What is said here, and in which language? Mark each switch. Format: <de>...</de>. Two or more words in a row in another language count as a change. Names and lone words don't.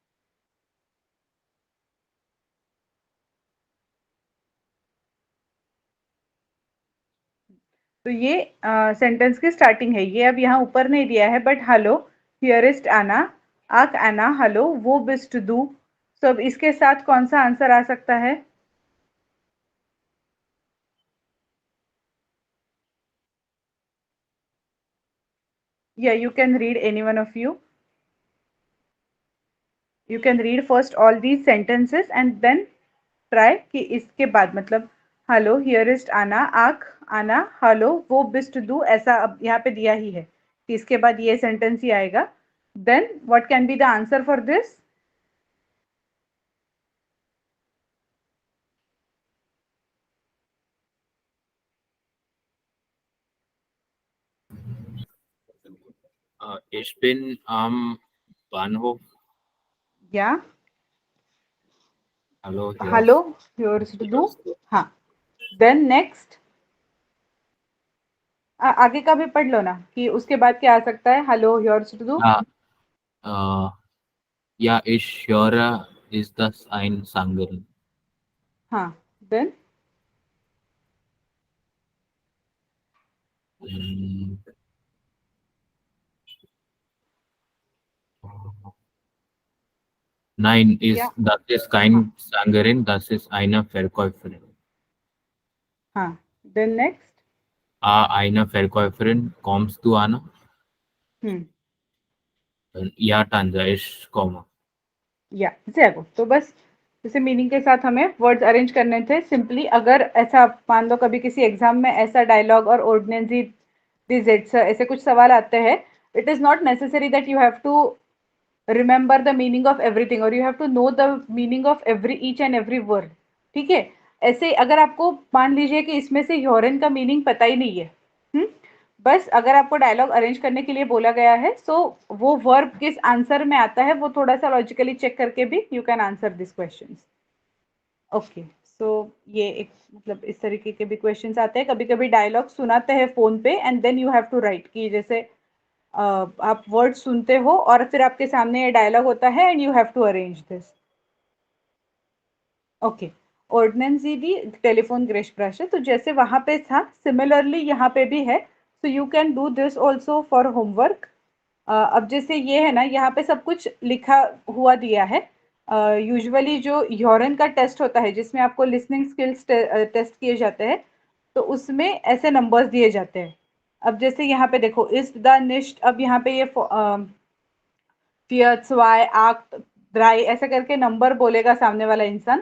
<hi>तो ये सेंटेंस की स्टार्टिंग है. ये अब यहाँ ऊपर नहीं दिया है,</hi> <de>बट Hallo hier ist Anna, ach Anna, hallo wo bist du.</de> <hi>तो अब इसके साथ कौन सा आंसर आ सकता है?</hi> <en>Yeah, you can read, any one of you. You can read first all these sentences and then try</en> <hi>कि इसके बाद मतलब</hi> <de>Hallo hier ist Anna, ach Anna, hallo wo bist du,</de> <hi>ऐसा अब यहाँ पे दिया ही है कि इसके बाद ये सेंटेंस ही आएगा.</hi> <en>Then what can be the answer for this?</en> <de>Ich bin am Bahnhof.</de> <hi>या</hi> <de>Hallo, hier हेलो ist- hier ist du. hier ist-</de> <hi>हाँ.</hi> <en>then next</en> <hi>आगे का भी पढ़ लो ना कि उसके बाद क्या आ सकता है.</hi> <de>Hallo hier ist du. Ja, ja, ich höre, ist das ein Sängerin?</de> <hi>हाँ. देन</hi> <de>Mm, Nein,</de> <hi>या</hi> <de>das ist</de> <hi>हाँ.</hi> <de>kein Sängerin, das ist eine Verkäuferin.</de> <hi>हाँ.</hi> <en>then next.</en> <de>Eine Verkäuferin, kommst du, Anna? हम्म. Ja, Tanja, ich komme. या ज़ेरो.</de> <hi>तो बस जैसे मीनिंग के साथ हमें वर्ड्स अरेंज करने थे सिंपली. अगर ऐसा मान लो कभी किसी एग्जाम में ऐसा डायलॉग और ऑर्डिनेंसी डिजिट्स ऐसे कुछ सवाल आते हैं,</hi> <en>It is not necessary that you have to remember the meaning of everything और you have to know the meaning of every each and every word.</en> <hi>ठीक है. ऐसे अगर आपको मान लीजिए कि इसमें से ह्योरन का मीनिंग पता ही नहीं है, हम्म, बस अगर आपको डायलॉग अरेंज करने के लिए बोला गया है, सो वो वर्ब किस आंसर में आता है वो थोड़ा सा</hi> <en>logically check</en> <hi>करके भी</hi> <en>you can answer this question. ओके.</en> <hi>सो ये एक मतलब इस तरीके के भी क्वेश्चंस आते हैं. कभी कभी डायलॉग सुनाते हैं फोन पे</hi> <en>and then you have to write</en> <hi>कि जैसे आप वर्ड सुनते हो और फिर आपके सामने ये डायलॉग होता है</hi> <en>and you have to arrange this. ओके.</en> <hi>ऑर्डिनेंस भी टेलीफोन ग्रेश है, तो जैसे वहां पे था सिमिलरली यहाँ पे भी है.</hi> <en>So you can do this also for homework.</en> <hi>अब जैसे ये है ना, यहाँ पे सब कुछ लिखा हुआ दिया है. यूजुअली जो ह्योरन का टेस्ट होता है जिसमें आपको</hi> <en>listening skills</en> <hi>टेस्ट किए जाते हैं, तो उसमें ऐसे नंबर्स दिए जाते हैं. अब जैसे यहाँ पे देखो इस द निश्ट, अब यहाँ पे ये</hi> <de>vier zwei acht drei</de> <hi>ऐसे करके नंबर बोलेगा सामने वाला इंसान.</hi>